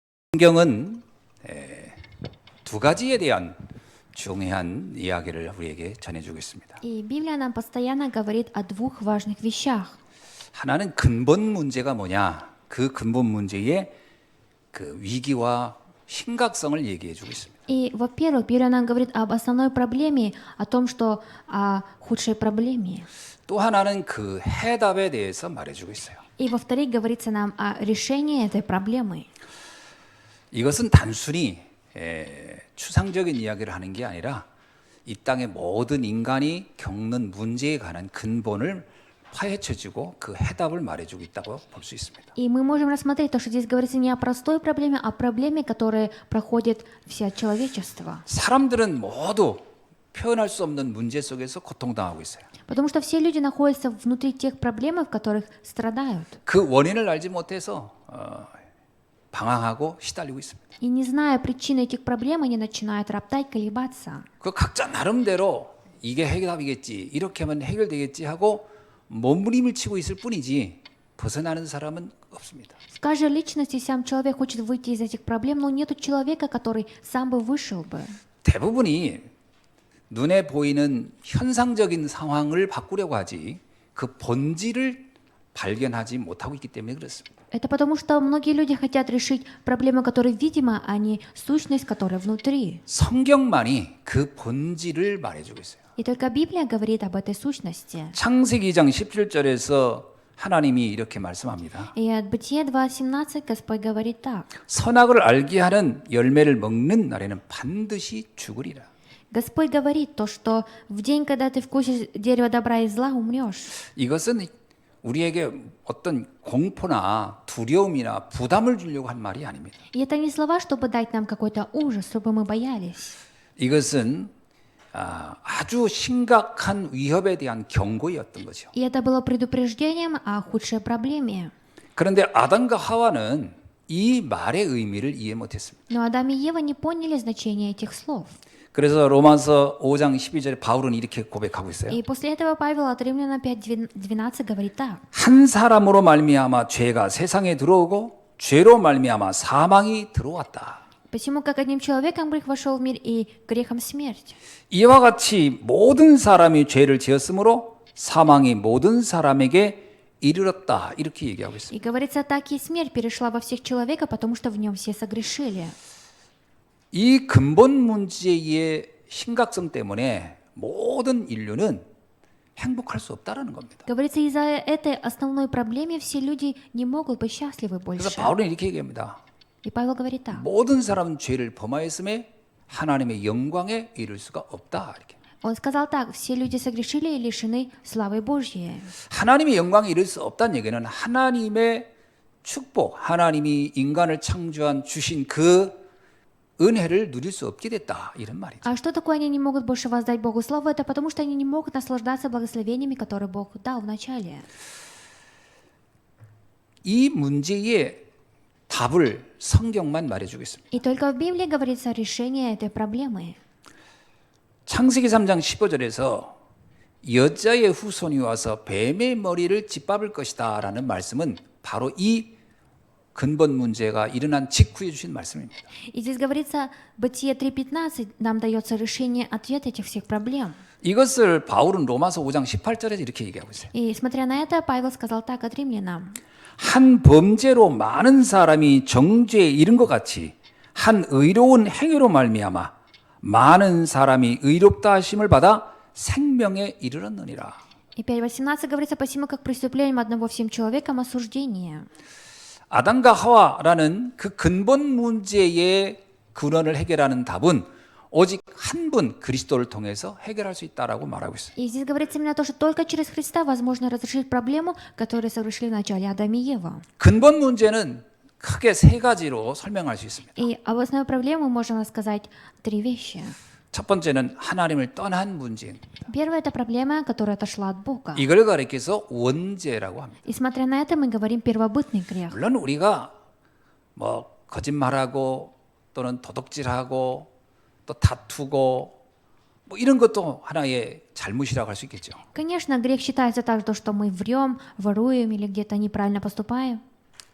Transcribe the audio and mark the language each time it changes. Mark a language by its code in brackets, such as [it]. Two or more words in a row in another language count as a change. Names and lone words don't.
[ko] 성경은 두 가지에 대한 중요한 이야기를 우리에게 전해주고 있습니다. [ru] И Библия нам постоянно говорит о двух важных вещах. [ko] 하나는 근본 문제가 뭐냐, 그 근본 문제의 그 위기와 심각성을 얘기해주고 있습니다. [ru] И, во-первых, Библия нам говорит об основной проблеме, о том, что о худшей проблеме. [ko] 또 하나는 그 해답에 대해서 말해주고 있어요. [ru] И, во-вторых, говорится нам о решении этой проблемы. [ko] 이것은 단순히 추상적인 이야기를 하는 게 아니라 이 땅의 모든 인간이 겪는 문제에 관한 근본을 파헤쳐주고 그 해답을 말해주고 있다고 볼 수 있습니다. [ru] И мы можем рассмотреть то, что здесь говорится не о простой проблеме, а о проблеме, которая проходит все человечество. [ko] 사람들은 모두 표현할 수 없는 문제 속에서 고통당하고 있어요. [ru] Потому что все люди находятся внутри тех проблем, в которых страдают. [ko] 그 원인을 알지 못해서 방황하고 시달리고 있습니다. [ru] И не зная причины этих проблем, они начинают роптать, колебаться. [ko] 그 각자 나름대로 이게 해결하겠지, 이렇게 하면 해결되겠지 하고 몸부림을 치고 있을 뿐이지 벗어나는 사람은 없습니다. [ru] В каждой личности сам человек хочет выйти из этих проблем, но нет человека, который сам бы вышел бы. [ko] 대부분이 눈에 보이는 현상적인 상황을 바꾸려고 하지 그 본질을 발견하지 못하고 있기 때문에 그렇습니다. [ru] Это потому, что многие люди хотят решить проблему, которая видима, а не сущность, которая внутри. [ko] 성경만이 그 본질을 말해주고 있어요. [ru] И только Библия говорит об этой сущности. [ko] 창세기 2장 17절에서 하나님이 이렇게 말씀합니다. [ru] И от Бытия 2:17 Господь говорит так. [ko] 선악을 알게 하는 열매를 먹는 날에는 반드시 죽으리라. [ru] Господь говорит то, что в день, когда ты вкусишь дерево добра и зла, умрешь. [ko] 이것은 우리에게 어떤 공포나 두려움이나 부담을 주려고 한 말이 아닙니다. [ru] И это не слова, чтобы дать нам какой-то ужас, чтобы мы боялись. [ko] 이것은 아주 심각한 위협에 대한 경고였던 거죠. [ru] И это было предупреждением о худшей проблеме. [ko] 그런데 아담과 하와는 이 말의 의미를 이해 못했습니다. [ru] Но Адам и Ева не поняли значение этих слов. [ko] 그래서 로마서 5장 12절에 바울은 이렇게 고백하고 있어요. [ru] И после этого Павел от Римляна 5:12 говорит так. [ko] 한 사람으로 말미암아 죄가 세상에 들어오고 죄로 말미암아 사망이 들어왔다. [ru] Посему, как одним человеком грех вошел в мир, и грехом смерть. [ko] 이와 같이 모든 사람이 죄를 지었으므로 사망이 모든 사람에게 이르렀다. 이렇게 얘기하고 있습니다. [ru] И говорится, так и смерть перешла во всех человека, потому что в нем все согрешили. [ko] 이 근본 문제의 심각성 때문에 모든 인류는 행복할 수 없다라는 겁니다. [ru] Говорится, из-за этой основной проблемы все люди не могут быть счастливы [ko] 그래서 [ru] больше. [ko] 바울은 이렇게 얘기합니다. [ru] И Павел говорит так. [ko] 모든 사람은 죄를 범하였음에 하나님의 영광에 이를 수가 없다. 이렇게. [ru] Он сказал так, все люди согрешили и лишены славы Божьей. [ko] 하나님의 영광에 이를 수 없다는 얘기는 하나님의 축복, 하나님이 인간을 창조한 주신 그 은혜를 누릴 수 없게 됐다. 이런 말이죠. [ru] А что такое они не могут больше воздать Богу славу? Это потому, что они не могут наслаждаться благословениями, которые Бог дал в начале. [ko] 이 문제의 답을 성경만 말해주고 있습니다. [ru] И только в Библии говорится о решении этой проблемы. [ko] 창세기 3장 15절에서 여자의 후손이 와서 뱀의 머리를 짓밟을 것이다 라는 말씀은 바로 이 근본 문제가 일어난 직후에 주신 말씀입니다. [ru] И здесь говорится, Бытие 3:15 нам дается решение, ответ этих всех проблем. [ko] 이것을 바울은 로마서 5장 18절에서 이렇게 얘기하고 있어요. [ru] И смотря на это, Павел сказал так от римлянам. [ko] 한 범죄로 많은 사람이 정죄에 이른 것 같이 한 의로운 행위로 말미암아 많은 사람이 의롭다 하심을 받아 생명에 이르렀느니라. [ru] И 5:18 говорится, посему как преступлением одного всем человеком осуждение. [ko] 아담과 하와라는 그 근본 문제의 근원을 해결하는 답은 오직 한 분 그리스도를 통해서 해결할 수 있다라고 말하고 있어요. [ru] И здесь говорится именно то, что только через Христа возможно разрешить проблему, которую совершили в начале Адам и Ева. [ko] 근본 문제는 크게 세 가지로 설명할 수 있습니다. [ru] И об основной проблеме мы можем рассказать три вещи. [ko] 첫 번째는 하나님을 떠난 문제입니다. [ru] Первая – это проблема, которая отошла от Бога. [ko] 이걸 가리켜서 원죄라고 합니다. [ru] И смотря на это, мы говорим первобытный грех. [ko] 물론 우리가 뭐 거짓말하고 또는 도둑질하고 또 다투고 뭐 이런 것도 하나의 잘못이라고 할 수 있겠죠. [ru] Конечно, грех считается также то, что мы врем, воруем или где-то неправильно поступаем.